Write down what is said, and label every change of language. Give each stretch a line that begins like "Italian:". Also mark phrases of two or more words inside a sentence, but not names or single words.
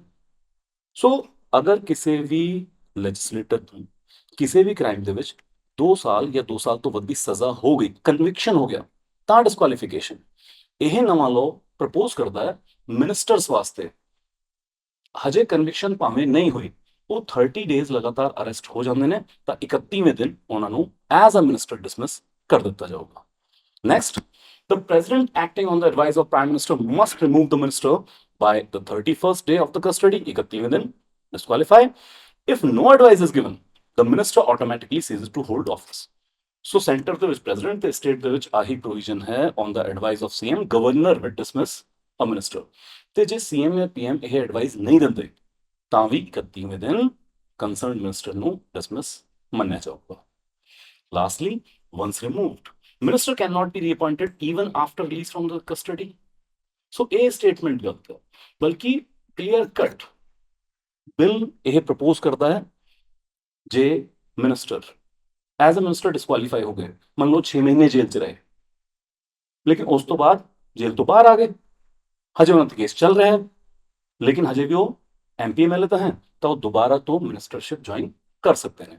Punjabi: ਸੋ ਅਗਰ ਕਿਸੇ ਵੀ ਲੈਜਿਸਲੇਟਰ ਨੂੰ ਕਿਸੇ ਵੀ ਕ੍ਰਾਈਮ ਦੇ ਵਿੱਚ 2 ਸਾਲ ਜਾਂ 2 ਸਾਲ ਤੋਂ ਵੱਧ ਦੀ ਸਜ਼ਾ ਹੋ ਗਈ, ਕਨਵਿਕਸ਼ਨ ਹੋ ਗਿਆ, ਤਾਂ ਡਿਸਕੁਆਲੀਫਿਕੇਸ਼ਨ। ਇਹ ਨਵਾਂ
English: law propose
Punjabi: ਕਰਦਾ ਹੈ ਮਿਨਿਸਟਰਸ ਵਾਸਤੇ, ਹਜੇ ਕਨਵਿਕਸ਼ਨ ਭਾਵੇਂ ਨਹੀਂ ਹੋਈ, ਉਹ 30 ਡੇਜ਼ ਲਗਾਤਾਰ ਅਰੈਸਟ ਹੋ ਜਾਂਦੇ ਨੇ ਤਾਂ 31ਵੇਂ ਦਿਨ ਉਹਨਾਂ ਨੂੰ
English: as a minister
Punjabi: ਡਿਸਮਿਸ ਕਰ ਦਿੱਤਾ ਜਾਊਗਾ। ਨੈਕਸਟ,
English: the president acting on the advice of prime minister must remove the minister by the 31st day of the custody,
Punjabi: 31ਵੇਂ ਦਿਨ disqualify.
English: If no advice is given, the minister automatically ceases to hold office.
Punjabi: ਸੋ ਸੈਂਟਰ ਦੇ ਵਿੱਚ ਪ੍ਰੈਜ਼ੀਡੈਂਟ ਤੇ ਸਟੇਟ ਦੇ ਵਿੱਚ ਆਹੀ ਪ੍ਰੋਵੀਜ਼ਨ ਹੈ,
English: on the advice of CM governor will dismiss a minister.
Punjabi: ਤੇ ਜੇ ਸੀਐਮ ਜਾਂ ਪੀਐਮ ਇਹ ਐਡਵਾਈਸ ਨਹੀਂ ਦਿੰਦੇ ਤਾਂ ਵੀ 31ਵੇਂ ਦਿਨ
English: concerned minister
Punjabi: ਨੂੰ ਡਿਸਮਿਸ ਮੰਨਿਆ ਜਾਊਗਾ। ਲਾਸਟਲੀ,
English: once removed, minister cannot be reappointed even after release from the custody.
Punjabi: ਸੋ ਇਹ ਸਟੇਟਮੈਂਟ ਗਲਤ ਹੈ, ਬਲਕਿ
English: clear cut bill
Punjabi: ਇਹ ਪ੍ਰਪੋਜ਼ ਕਰਦਾ ਹੈ ਜੇ ਮਿਨਿਸਟਰ
English: as a minister disqualify
Punjabi: ਹੋ ਗਏ, ਮੰਨ ਲਓ 6 ਮਹੀਨੇ ਜੇਲ੍ਹ 'ਚ ਰਹੇ, ਲੇਕਿਨ ਉਸ ਤੋਂ ਬਾਅਦ ਜੇਲ੍ਹ ਤੋਂ ਬਾਹਰ ਆ ਗਏ, ਹਜੇ ਉਹਨਾਂ ਦਾ ਕੇਸ ਚੱਲ ਰਿਹਾ ਹੈ, ਲੇਕਿਨ ਹਜੇ ਵੀ ਉਹ
English: MP MLA
Punjabi: ਤਾਂ ਹੈ, ਤਾਂ ਉਹ ਦੁਬਾਰਾ ਤੋਂ
English: ministership join
Punjabi: ਕਰ ਸਕਦੇ ਨੇ।